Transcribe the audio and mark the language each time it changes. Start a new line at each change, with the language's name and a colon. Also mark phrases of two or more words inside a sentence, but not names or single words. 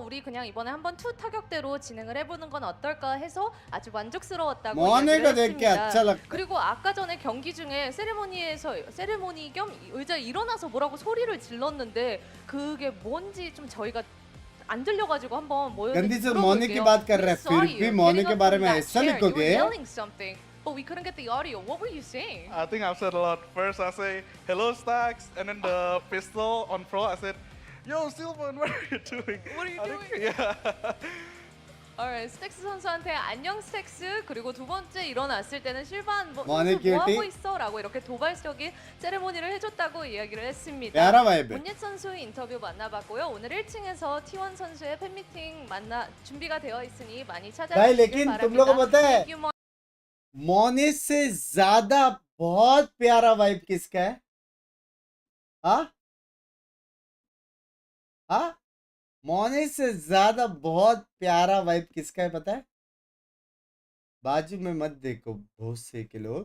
Korean: 우리 그냥 이번에 한번 투 타격대로 진행을 해보는 건 어떨까 해서 아주 만족스러웠다고
Hindi: मोने को
Korean: 이야기를
Hindi: देख के अच्छा
Korean: 했습니다.
Hindi: लगता है.
Korean: 그리고 아까 전에 경기 중에 세레모니 겸 의자에 일어나서 뭐라고 소리를 질렀는데 그게 뭔지 좀 저희가 안 들려가지고 한번 모여서
Hindi: गंदी से मोने की बात कर रहे हैं फिर भी मोने के बारे में ऐसा लिखोगे.
English: But we couldn't get the audio. What were you saying? I think I've said a lot. First I say hello Stacks and then the pistol on pro I said yo Sylvan what are you doing? What are you doing? Yeah. Alright,
Korean: 스택스 선수한테 안녕 스택스 그리고 두 번째 일어났을 때는 실반 뭐 뭐하니, 선수 뭐 하고 큐티? 있어? 라고 이렇게 도발적인 세레모니를 해줬다고 이야기를 했습니다.
Hindi: प्यारा vibe है.
Korean: 문예 선수 인터뷰 만나봤고요. 오늘 1층에서 T1 선수의 팬미팅 준비가 되어 있으니 많이
Hindi: भाई
Korean: 찾아주시길
Hindi: लेकिन तुम लोगों को
Korean: 바랍니다.
Hindi: पता है
English: Thank you,
Hindi: मोने से ज्यादा बहुत प्यारा वाइब किसका है? हाँ हाँ मोने से ज्यादा बहुत प्यारा वाइब किसका है पता है? बाजू में मत देखो भोसे के लोग.